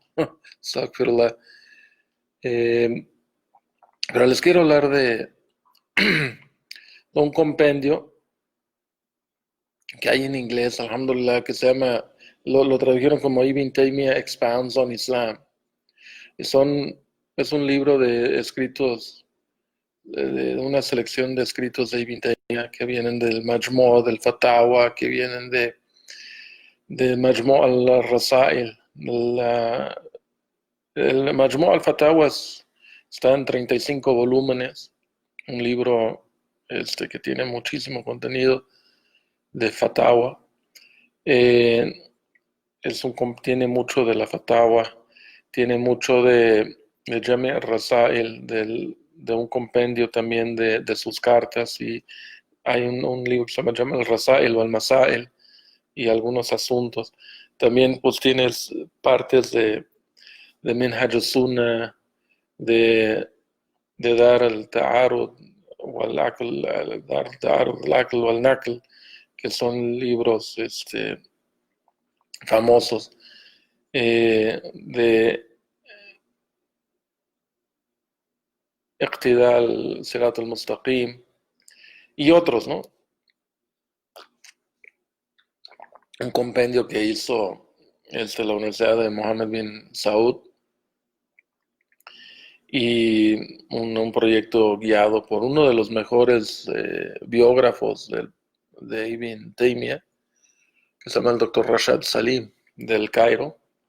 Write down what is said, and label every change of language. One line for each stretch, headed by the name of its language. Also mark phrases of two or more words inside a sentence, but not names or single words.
Spanish: Astaghfirullah. Eh, pero les quiero hablar de un compendio que hay en inglés, alhamdulillah, que se llama, lo tradujeron como Ibn Taymiyyah Expounds on Islam. Y es un libro de escritos, de una selección de escritos de Ibn Taymiyyah que vienen del Majmu', del Fatawa, que vienen de Majmu' al-Rasail. El Majmu' al-Fatawa está en 35 volúmenes, un libro que tiene muchísimo contenido de Fatawa. Eh, Tiene mucho de la Fatawa, tiene mucho de Jami' al-Rasail, de un compendio también de sus cartas, y hay un libro que se llama Jami' al-Rasail o al-Masail y algunos asuntos. También pues tienes partes de Minhaj al-Sunnah, de, de Dar al-Ta'arud Dar al-Ta'arud al-Aql wal-Naql, que son libros famosos, de Iqtidal Sirat al-Mustaqim y otros, ¿no? Un compendio que hizo la Universidad de Mohammed bin Saud, y un proyecto guiado por uno de los mejores biógrafos de Ibn Taymiyyah, que se llama el doctor Rashad Salim, del Cairo.